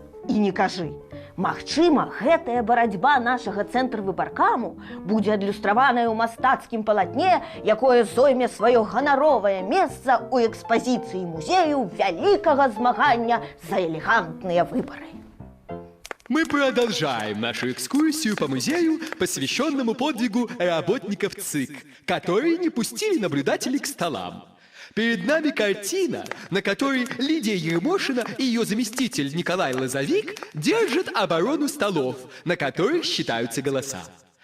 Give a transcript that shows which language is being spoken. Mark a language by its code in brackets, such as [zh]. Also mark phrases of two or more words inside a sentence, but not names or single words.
[be] І не кажы. Магчыма, гэтая барацьба нашага цэнтрвыбаркаму будзе адлюстраваная ў мастацкім палатне, якое зойме сваё ганаровае месца ў экспазіцыі музею вялікага змагання за элегантныя выбары. [ru] Мы продолжаем нашу экскурсию по музею, посвященному подвигу работников ЦИК, которые не пустили наблюдателей к столам. Перед нами картина, на которой Лидия Ермошина и ее заместитель Николай Лозовик держат оборону столов, на которых считаются голоса.